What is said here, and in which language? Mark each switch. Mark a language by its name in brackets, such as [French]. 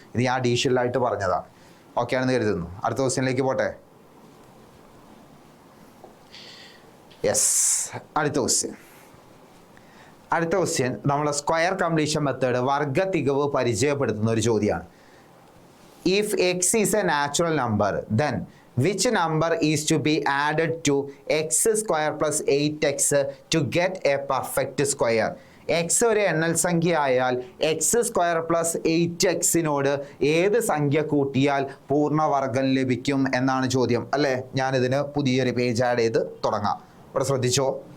[Malayalam] ഇത് ഞാൻ അഡീഷണൽ ആയിട്ട് പറഞ്ഞതാണ്. ഓക്കെ ആണെന്ന് കരുതുന്നു. അടുത്ത ക്വസ്റ്റ്യനിലേക്ക് പോട്ടെ. യെസ്, അടുത്ത ക്വസ്റ്റ്യൻ നമ്മൾ സ്ക്വയർ കംപ്ലീഷൻ മെത്തേഡ്, വർഗ തികവ് പരിചയപ്പെടുത്തുന്ന ഒരു ചോദ്യമാണ്. [English] if x is a natural number, then which number is to be added to x square plus 8x to get a perfect square? [Malayalam] X ഒരു എണ്ണൽ സംഖ്യ ആയാൽ എക്സ് സ്ക്വയർ പ്ലസ് 8x ഏത് സംഖ്യ കൂട്ടിയാൽ പൂർണ്ണവർഗം ലഭിക്കും എന്നാണ് ചോദ്യം അല്ലേ. ഞാനിതിന് പുതിയൊരു പേജ് ആഡ് ചെയ്ത് തുടങ്ങാം. ഇവിടെ ശ്രദ്ധിച്ചോ.